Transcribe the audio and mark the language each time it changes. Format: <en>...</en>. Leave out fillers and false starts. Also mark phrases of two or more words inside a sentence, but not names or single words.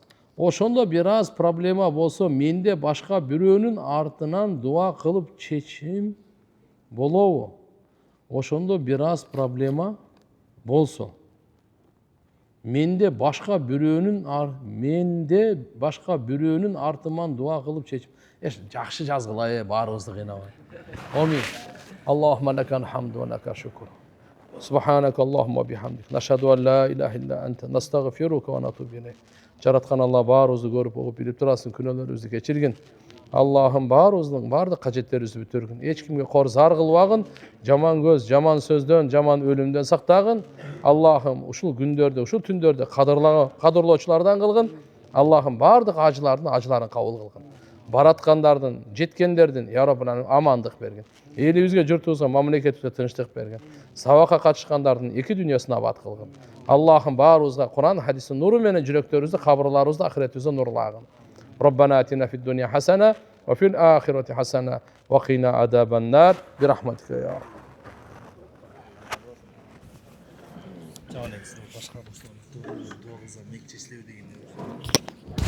<ky>Ошондо бир аз проблема болсо, менде башка бирөөнүн артынан дуа кылып чечим болобу? Ошондо бир аз проблема болсо, менде башка бирөөнүн артынан дуа кылып чечим. Жакшы жазгыла, баарыбызды кыйнабай. Амин.</ky> <ar>اللهم لك الحمد ولك الشكر. سبحانك اللهم بحمدك. نشهد أن لا إله إلا أنت. نستغفرك ونتوب إليك.</ar> <ky>Жараткан Алла баарыбызды көрүп, угуп, билип турасың, күнөөлөрүбүздү кечиргин. Аллахым баарыбыздын баардык кажеттерибизди бүтүргүн. Эч кимге кор зар кылбагын, жаман көз, жаман сөздөн, жаман өлүмдөн сактагын. Аллахым ушул күндөрдө, ушул түндөрдө кадырлоочулардан кылгын. Аллахым баардык ажыларын кабыл кылгын. Бараткандардын, жеткендердин</ky> <ar>يا رب العالمين</ar> <ky>амандык бергин. Элибизге, журтубузга, мамлекетибизге тынчтык бергин. Сабакка катышкандардын эки дүйнөсүн абад кылгын. Аллахым баарыбызга Кур'ан хадистин нуру менен жүрөктөрүбүздү, кабырларыбызды, ахиретибизди нурлагын.</ky> <ar>ربنا آتنا في الدنيا حسنة وفي الآخرة حسنة وقنا عذاب النار برحمتك يا رب. Başka boşluğumuz doğru mekçesliyor değil.</ar>